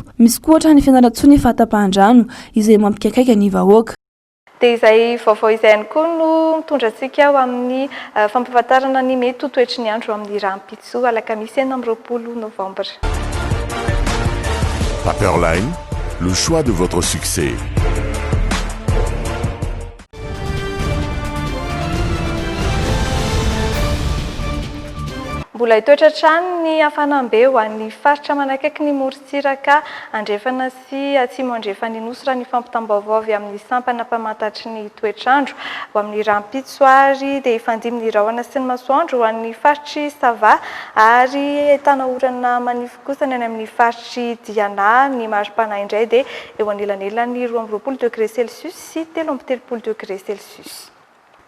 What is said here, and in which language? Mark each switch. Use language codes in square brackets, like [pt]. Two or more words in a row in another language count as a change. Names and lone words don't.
[mg] Misy koa ohatra ny fianarantsoa ny fahatapahan-drano izay mampikaikaika ny vahoaka. Dia izay vaovao izay ihany koa no mitondra antsika ao amin'ny fampahafantarana ny mety ho toetry ny andro amin'ny rahampitso alakamisy 20 novambra. [fr] Paperline, le choix de votre succès. [mg] Mbola hitoetra hatrany ny hafanambe ho an'ny faritra manakaiky ny morontsiraka andrefana sy atsimo andrefana nosy raha ny fampitam-baovao avy amin'ny sampana mpamantatry ny toetrandro ho amin'ny rahampitsoary dia ifandiminy rahona sy ny masoandro ho an'ny faritry Sava ary ahitana orana manify kosa ny any amin'ny faritry Diana ny maripana indray dia eo anelanelany 20 [fr] degré Celsius [mg] sy 30 [fr] degré Celsius.